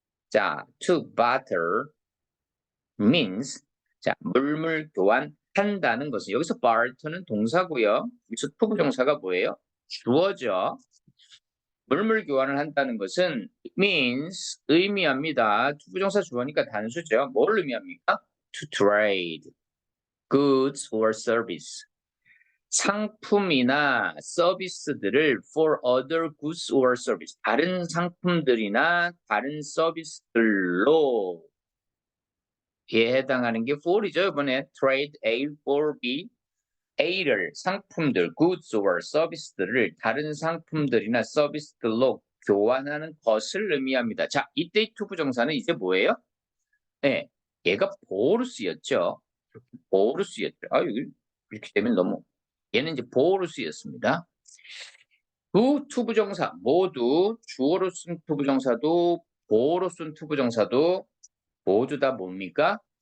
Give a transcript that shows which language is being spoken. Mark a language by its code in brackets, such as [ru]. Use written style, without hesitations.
[ko] 자, [en] to barter means [ko] 자, 물물 교환한다는 것은 여기서 barter는 동사고요. 여기서 투부정사가 뭐예요? 주어죠. 물물 교환을 한다는 것은 means 의미합니다. 투부정사 주어니까 단수죠. 뭘 의미합니까? [en] To trade goods or service. [ko] 상품이나 서비스들을 [en] for other goods or service. [ko] 다른 상품들이나 다른 서비스들로 에 해당하는 게 for이죠. 이번에 [en] trade A for B. [ko] A를 상품들, [en] goods or service [ko] 들을 다른 상품들이나 서비스들로 교환하는 것을 의미합니다. 자, 이때 투부정사는 이제 뭐예요? 네, 얘가 보어로 쓰였죠. 보어로 쓰였죠. 이렇게 되면 너무 얘는 이제 보어로 쓰였습니다. 두 투부정사 모두 주어로 쓴 투부정사도 보어로 쓴 투부정사도 모두 다 뭡니까?